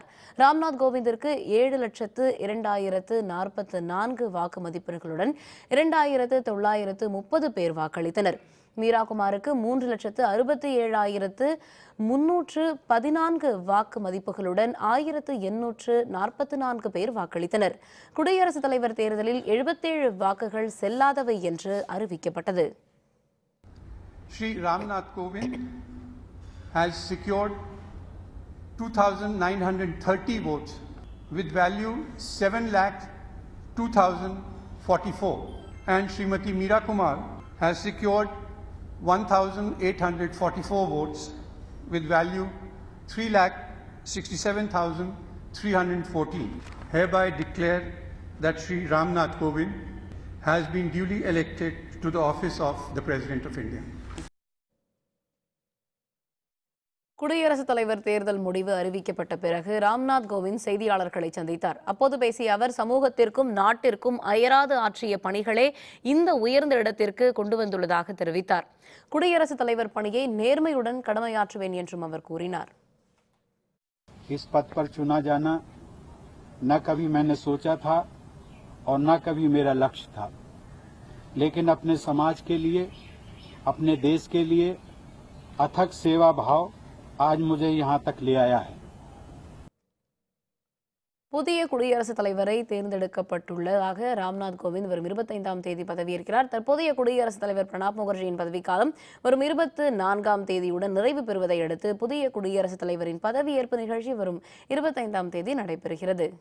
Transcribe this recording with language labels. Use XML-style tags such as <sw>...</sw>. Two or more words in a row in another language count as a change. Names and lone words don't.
<ta>ராம்நாத் கோவிந்திற்கு 7,02,044 வாக்கு மதிப்பெண்களுடன் 2,930 பேர் வாக்களித்தனர். மீராகுமாருக்கு 3,67,314 வாக்கு மதிப்புகளுடன் 1,844 பேர் வாக்களித்தனர். குடியரசுத் தலைவர் தேர்தலில் 77 வாக்குகள் செல்லாதவை என்று அறிவிக்கப்பட்டது.</ta> <en>Shri Ramnath Kovind has secured 2,930 votes with value 7,02,044, and Srimati Meera Kumar has secured 1,844 votes with value 3,67,314. Hereby declare that Shri Ramnath Kovind has been duly elected to the office of the President of India.</en> <ta>குடியரசுத் தலைவர் தேர்தல் முடிவு அறிவிக்கப்பட்ட பிறகு ராம்நாத் கோவிந்த் செய்தியாளர்களை சந்தித்தார். அப்போது பேசிய அவர், சமூகத்திற்கும் நாட்டிற்கும் அயராது ஆற்றிய பணிகளே இந்த உயர்ந்த இடத்திற்கு கொண்டு வந்துள்ளதாக தெரிவித்தார். குடியரசுத் தலைவர் பணியை நேர்மையுடன் கடமையாற்றுவேன் என்றும் அவர் கூறினார்.</ta> <hi>इस पद पर चुना जाना न कभी मैंने सोचा था और न कभी मेरा लक्ष्य था, लेकिन अपने समाज के लिए, अपने देश के लिए अथक सेवा भाव आज मुझे यहाँ तक ले आया है.</hi> <ta>புதிய குடியரசுத் தலைவரை தேர்ந்தெடுக்கப்பட்டுள்ளதாக ராம்நாத் கோவிந்த் வரும் 25ஆம் தேதி பதவியேற்கிறார். தற்போதைய குடியரசுத் தலைவர் பிரணாப் முகர்ஜியின் பதவிக்காலம் வரும் 24ஆம் தேதியுடன் நிறைவு பெறுவதை அடுத்து புதிய குடியரசுத் தலைவரின் பதவியேற்பு நிகழ்ச்சி வரும் 25ஆம் தேதி நடைபெறுகிறது.</ta>